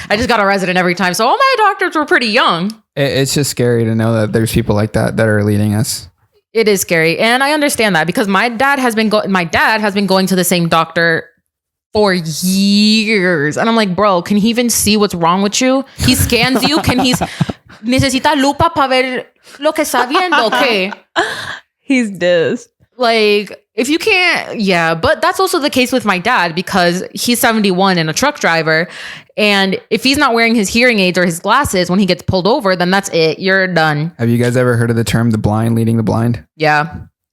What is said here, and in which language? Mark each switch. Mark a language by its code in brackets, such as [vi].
[en] I just got a resident every time. So all my doctors were pretty young. It's just scary to know that there's people like that are leading us. It is scary. And I understand that because my dad has been going to the same doctor for years. And I'm like, bro, can he even see what's wrong with you? He scans you. [es] Necesita lupa para ver lo que está viendo. [en] Okay. He's this. Like, if you can't, yeah. But that's also the case with my dad because he's 71 and a truck driver. And if he's not wearing his hearing aids or his glasses when he gets pulled over, then that's it. You're done. Have you guys ever heard of the term the blind leading the blind? Yeah.